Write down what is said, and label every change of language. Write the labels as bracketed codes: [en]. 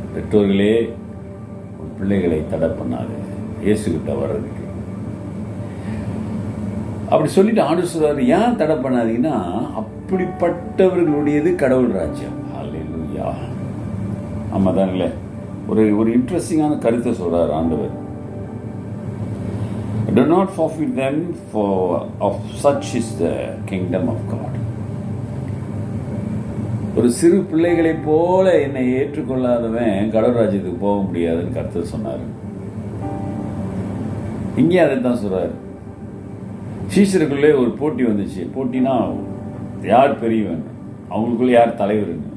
[ta] பெற்றோர்களே பிள்ளைகளை தடை பண்ணாது இயேசுகிட்ட வர்றதுக்கு. அப்படி சொல்லிட்டு ஆண்டு சொல்றாரு, ஏன் தடை பண்ணாதீங்கன்னா அப்படிப்பட்டவர்களுடையது கடவுள் ராஜ்யம். அல்லேலூயா. ஆமா தாங்களே. ஒரு இன்ட்ரெஸ்டிங்கான கருத்தை சொல்றாரு ஆண்டவர். [en] Do not forfeit them, for of such is the kingdom of God. [ta] ஒரு சிறு பிள்ளைகளைப் போல என்னை ஏற்றுக்கொள்ளாதவன் கடவுள் ராஜ்யத்துக்கு போக முடியாதுன்னு கர்த்தர் சொன்னார். இங்கே அதை தான் சொல்றாரு. சீஷருக்குள்ளே ஒரு போட்டி வந்துச்சு. போட்டினா யார் பெரியவன், அவங்களுக்குள்ள யார் தலைவர்.